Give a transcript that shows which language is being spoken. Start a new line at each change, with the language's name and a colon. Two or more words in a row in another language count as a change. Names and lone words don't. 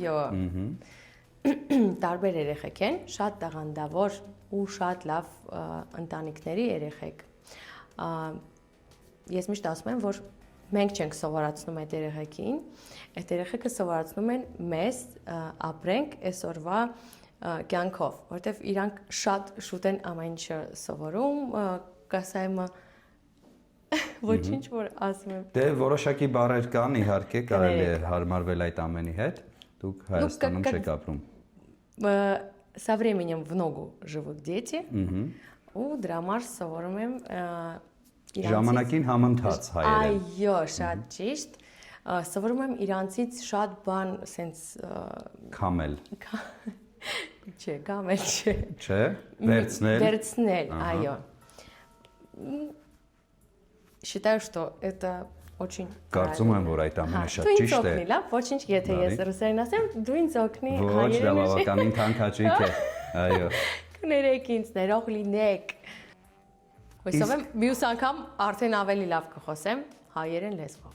Armenian: Այո։ Տարբեր երեխեք են, շատ տաղանդավոր ու շատ լավ ընտանիքների երեխեք։ Ես միշտ ասում եմ, որ մենք չենք սովորացնում այդ երեխեքին, այդ երեխեքը սովորացնում են մեզ ապրենք այսօրվա կյանքով, որտեվ իրանք շատ շուտ են ամեն ինչը սովորում, կասեմ ոչինչ որ ասում եմ։ Դե որոշակի բառեր կան, իհարկե, կարելի է հարմարվել այդ ամենի հետ։ Դուք Հայաստանում չեք ապրում։
Russian: Со временем в ногу живут дети,
Armenian: ու դրա համար սովորում եմ Ժամանակին համընթաց հայերեն։ Այո, շատ ճիշտ։ Սովորում եմ իրանցից շատ բան սենց Քամել։ Չէ, կամել չէ։ Չէ, վերցնել։ Վերցնել, այո։
Russian: Считаю, что это очень
Armenian: Կարծում եմ, որ այդ ամենը շատ ճիշտ է։ Լավ, ոչինչ, եթե ես ռուսերեն ասեմ, դու ինձ օգնի Ոչ, դա բավականին թանկաճիգ է։ Այո։ Կներեք ինձ, ներող լինեք։ Հույսով եմ մյուս անգամ արդեն ավելի լավ կխոսեմ հայերեն լեզվով։